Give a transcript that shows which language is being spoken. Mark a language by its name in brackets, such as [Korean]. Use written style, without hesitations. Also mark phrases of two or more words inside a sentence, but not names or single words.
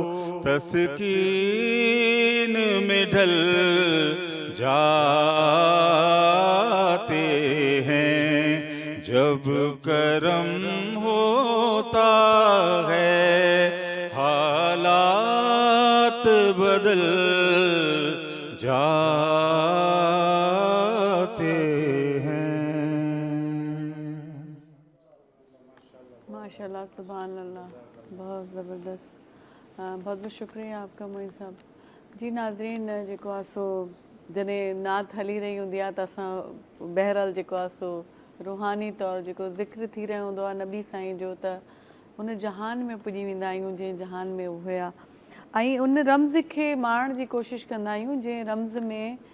[Urdu] تسکین میں ڈھل جاتے ہیں جب کرم ہوتا ہے حالات بدل جاتے ہیں [Arabic] ماشاءاللہ سبحان اللہ [Urdu] بہت زبردست بہت بہت شکریہ آپ کا معین صاحب جی ناظرین [Sindhi] जेको आहे सो जॾहिं नात हली रही हूंदी आहे त असां बहरहाल जेको आहे सो रूहानी तौरु जेको ज़िक्र थी रहियो हूंदो आहे नबी साईं जो त हुन जहान में पुॼी वेंदा आहियूं जंहिं जहान में उहे हुया ऐं उन रम्ज़ खे माणण जी कोशिशि कंदा आहियूं जंहिं रम्ज़ में